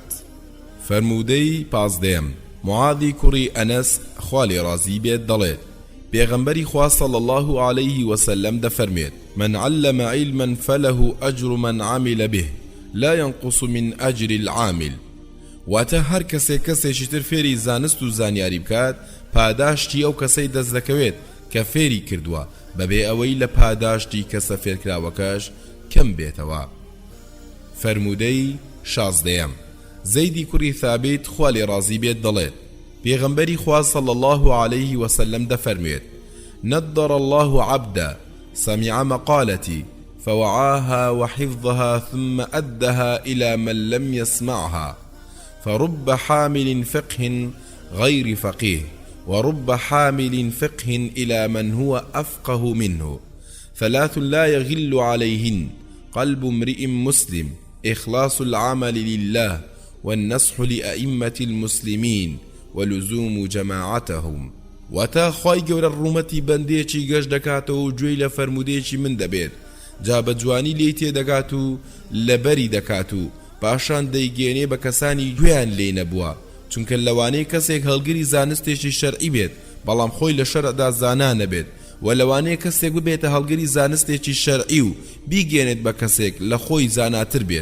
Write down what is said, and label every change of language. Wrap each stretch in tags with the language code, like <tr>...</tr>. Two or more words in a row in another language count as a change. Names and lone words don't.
<ckb>فەرموودەی پازدەیەم معاذی کوڕی ئەنەس خوا لێ ڕازی بێت دەڵێت پێغەمبەری خوا</ckb> <ar>صلی الله عليه وسلم دەفەرمێت من علم علما فله أجر من عمل به لا ينقص من أجر العامل.</ar> <ckb>واتە هەر کەسێکی تر فێری زانست و زانیاری بکات پاداشتی ئەو کەسەی دەست دەکەوێت کە فێری کردووە بەبێ ئەوەی لە پاداشتی کەسە فێرکراوەکەش کەم بێتەوە. فەرموودەی شازدەیەم زەیدی کوڕی ثابت خوا لێ ڕازی بێت دەڵێت پێغەمبەری خوا</ckb> <ar>صلی الله عليه وسلم دەفەرمێت نضر الله عبدا سمع مقالتي فوعاها وحفظها ثم أدها إلى من لم يسمعها فرب حامل فقه غير فقيه ورب حامل فقه إلى من هو أفقه منه ثلاث لا يغل عليهن قلب امرئ مسلم إخلاص العمل لله والنصح لأئمة المسلمين ولزوم جماعتهم.</ar> <ckb>واتا خوای گەورە ڕوومەتی بەندێکی گەشت دەکاتەوە و گوێی لە فەرموودەیەکی من دەبێت جا بە جوانی لێی تێدەگات و لەبەری دەکات و پاشان دەیگێنێ بە کەسانی گوێیان لێ نەبووە، چونکە لەوانەیە کەسێک هەڵگری زانستێکی شەرعی بێت بەڵام خۆی لە شەرعدا زانا نەبێت، و لەوانەیە کەسێک ببێتە هەڵگری زانستێکی شەرعی و بیگێنێت بە کەسێک لە خۆی زاناتر بێت.</ckb>